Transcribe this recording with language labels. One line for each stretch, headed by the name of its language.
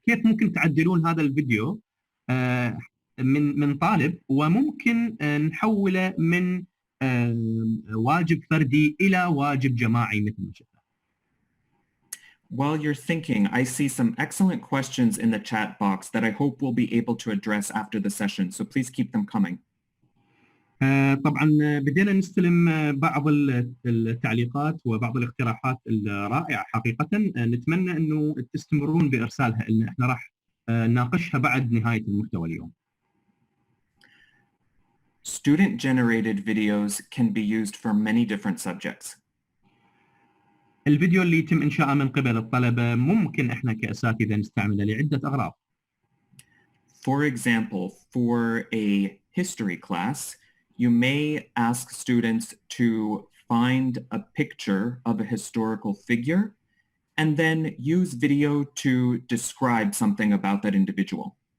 Arabic: كيف ممكن تعدلون هذا الفيديو من طالب وممكن نحوله من واجب فردي إلى واجب جماعي مثل ما شفنا.
English: While you're thinking, I see some excellent questions in the chat box that I hope we'll be able to address after the session, so please keep them coming.
Arabic: طبعا بدينا نستلم بعض التعليقات وبعض الاقتراحات الرائعة حقيقة، نتمنى أنه تستمرون بإرسالها لنا، احنا راح نناقشها بعد نهاية المحتوى اليوم.
English: Student-generated videos can be used for many different subjects.
Arabic: الفيديو اللي يتم إنشاءه من قبل الطلبة ممكن إحنا كأساتذة نستعمله لعدة أغراض.
English: For example, for a history class, you may ask students to find a picture of a historical figure and then use video to describe something about that individual.